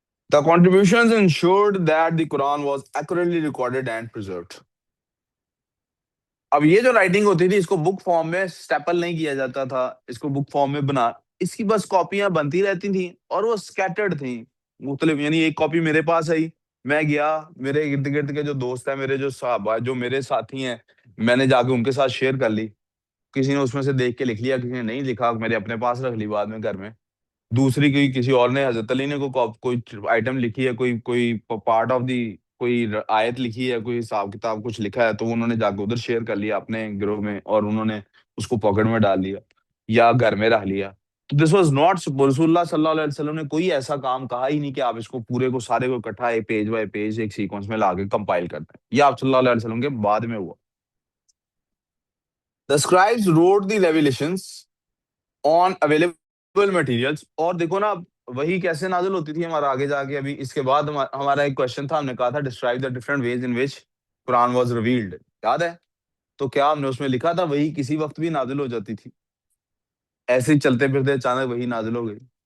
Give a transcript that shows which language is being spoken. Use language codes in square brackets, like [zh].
[en] The contributions ensured that the Quran was accurately recorded and preserved. [ur] اب یہ جو writing ہوتی تھی اس کو بک فارم میں سٹیپل نہیں کیا جاتا تھا، اس کو بک فارم میں بنا، اس کی بس کاپیاں بنتی رہتی تھیں اور وہ سکیٹرڈ تھیں مختلف، یعنی ایک کاپی میرے پاس آئی، میں گیا، میرے ارد گرد کے جو دوست ہیں، میرے جو صحابہ، جو میرے ساتھی ہیں، میں نے جا کے ان کے ساتھ شیئر کر لی، کسی نے اس میں سے دیکھ کے لکھ لیا، کسی نے نہیں لکھا، میرے اپنے پاس رکھ لی بعد میں گھر میں. دوسری کوئی کسی اور نے، حضرت علی نے کوئی آئٹم لکھی ہے، کوئی پارٹ آف دی کوئی آیت لکھی ہے، کوئی حساب کتاب کچھ لکھا ہے، تو انہوں نے جا کے ادھر شیئر کر لیا اپنے گروہ میں اور انہوں نے اس کو پاکٹ میں ڈال لیا یا گھر میں رکھ لیا. تو [en] this was not, [ur] رسول اللہ صلی اللہ علیہ وسلم نے کوئی ایسا کام کہا ہی نہیں کہ آپ اس کو پورے کو سارے کو اکٹھا ایک پیج بائی پیج ایک سیکوینس میں لا کے کمپائل کرتے ہیں. یہ آپ صلی اللہ علیہ وسلم کے بعد میں ہوا. [en] The scribes wrote the revelations on available materials. [ur] اور دیکھو نا وہی کیسے نازل ہوتی تھی ہمارا آگے جا کے، ابھی اس کے بعد ہمارا ایک کوشچن تھا، ہم نے کہا تھا [en] describe the different ways in which Quran was revealed، [ur] یاد ہے؟ تو کیا ہم نے اس میں لکھا تھا وہی کسی وقت بھی نازل ہو جاتی تھی، ایسے ہی چلتے پھرتے اچانک وہی نازل ہو گئی.